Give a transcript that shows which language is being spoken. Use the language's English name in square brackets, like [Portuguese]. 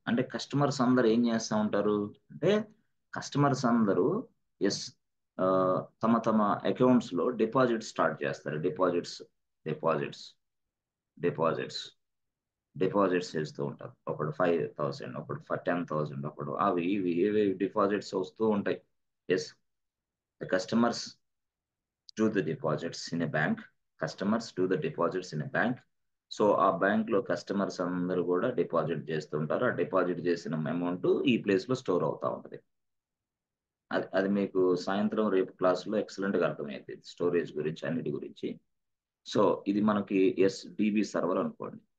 [Telugu] అంటే కస్టమర్స్ అందరూ ఏం చేస్తా ఉంటారు అంటే కస్టమర్స్ అందరూ యెస్ తమ తమ అకౌంట్స్‌లో డిపాజిట్ స్టార్ట్ చేస్తారు. డిపాజిట్స్, డిపాజిట్స్, డిపాజిట్స్ చేస్తూ ఉంటారు. ఒకడు 5,000 ఒకడు 10,000 ఒకడు అవి ఇవి ఏవేవి డిపాజిట్స్ వస్తూ ఉంటాయి. [English] Yes. The customers do the deposits in a bank. Customers do the deposits in a bank. [Telugu] So ఆ బ్యాంక్‌లో కస్టమర్స్ అందరూ కూడా డిపాజిట్ చేస్తుంటారు. ఆ డిపాజిట్ చేసిన అమౌంట్ ఈ ప్లేస్‌లో స్టోర్ అవుతా ఉంటది. అది అది మీకు సాయంత్రం రేపు క్లాస్‌లో ఎక్సలెంట్‌గా అర్థమైద్ది. స్టోరేజ్ గురించి అన్నిటి గురించి. సో ఇది మనకి డీబీ సర్వర్ అనుకోండి.